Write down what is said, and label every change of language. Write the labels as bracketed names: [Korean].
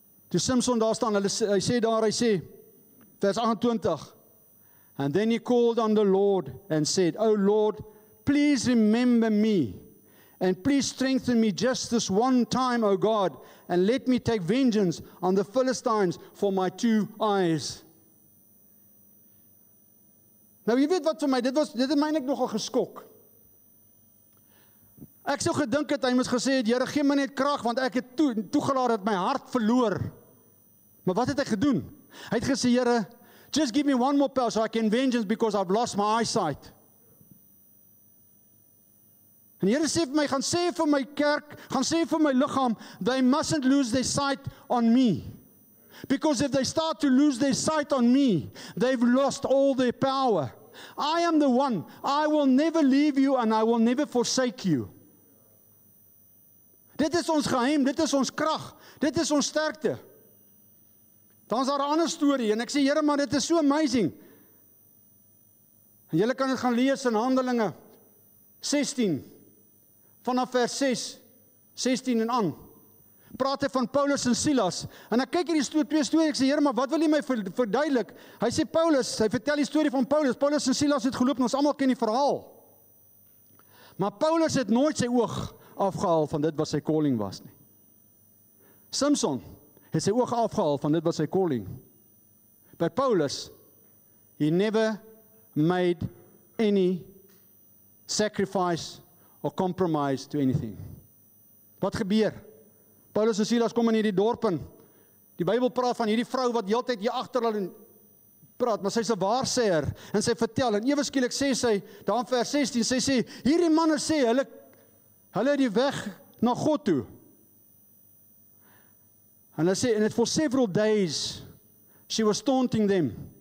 [Afrikaans] Toe Samson daar staan, hy sê, vers 28, [English] and then he called on the Lord and said, "Oh Lord, please remember me, and please strengthen me just this one time, O God, and let me take vengeance on the Philistines for my 2 eyes." [Afrikaans] Nou, jy weet wat vir my, dit het my eintlik nogal geskok. Ek sou gedink het, hy moes gesê het, Here, gee my net krag, want ek het toegelaat dat my hart verloor. Maar wat het hy gedoen? Hy het gesê, Here, [English] just give me one more power so I can vengeance because I've lost my eyesight. [Afrikaans] En die Here sê vir my, gaan sê vir my kerk, gaan sê vir my liggaam, they mustn't lose their sight on me. [English] Because if they start to lose their sight on me, they've lost all their power. I am the one. I will never leave you and I will never forsake you. [Afrikaans] Dit is ons geheim, dit is ons krag, dit is ons sterkte. Dan is daar 'n ander storie en ek sê, Here, maar dit is so amazing. En julle kan dit gaan lees in Handelinge 16, vanaf vers 6, 16 en aan. Praat hy van Paulus en Silas. En ek kyk hierdie twee stories, ek sê, Here, maar wat wil jy my verduidelik? Hy sê Paulus, hy vertel die storie van Paulus. Paulus en Silas het geloop en ons almal ken die verhaal. Maar Paulus het nooit sy oog afgehaal van dit wat sy calling was nie. Samson het sy oog afgehaal van dit wat sy calling. [English] But Paulus, he never made any sacrifice or compromise to anything. [Afrikaans] Wat gebeur? Paulus en Silas kom in hierdie dorp in. Die Bybel praat van hierdie vrou wat heeltyd hier agter hulle praat, maar sy's 'n waarsêer en sy vertel en ewe skielik sê sy, daar in vers 16, sy sê, hierdie manne sê, hulle het die weg na God toe. En hy sê, [English] and for several days, she was taunting them.